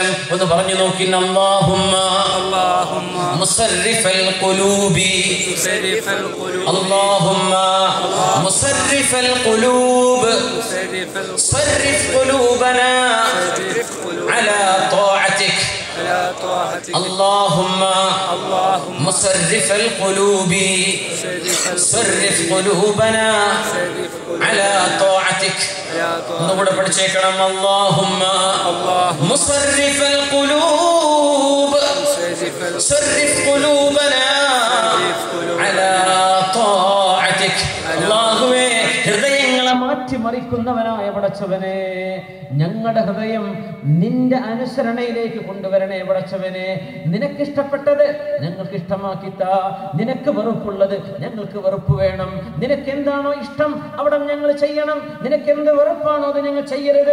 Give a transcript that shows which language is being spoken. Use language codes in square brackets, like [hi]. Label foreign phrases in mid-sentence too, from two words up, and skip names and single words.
[ml] ഒന്ന് പറഞ്ഞു നോക്കി, [ar] اللهم مصرف القلوب اللهم مصرف القلوب صرف قلوبنا على طاعتك. اللهم مصرف القلوب صرف قلوبنا على طاعتك. نقول പഠിച്ചേക്കണം, اللهم مصرف القلوب صرف قلوبنا على طاعتك. [ml] അല്ലാഹുവേ, ഹൃദയങ്ങളെ മാറ്റിമറിക്കുന്നവനായ പടച്ചവനെ, ഞങ്ങളുടെ ഹൃദയം നിന്റെ അനുസരണയിലേക്ക് കൊണ്ടുവരണേ പടച്ചവനെ. നിനക്കിഷ്ടപ്പെട്ടത് ഞങ്ങൾക്ക് ഇഷ്ടമാക്കിത്താ, നിനക്ക് വെറുപ്പുള്ളത് ഞങ്ങൾക്ക് വെറുപ്പ് വേണം. നിനക്ക് എന്താണോ ഇഷ്ടം അവിടെ ഞങ്ങൾ ചെയ്യണം, നിനക്ക് എന്ത് വെറുപ്പാണോ അത് ഞങ്ങൾ ചെയ്യരുത്.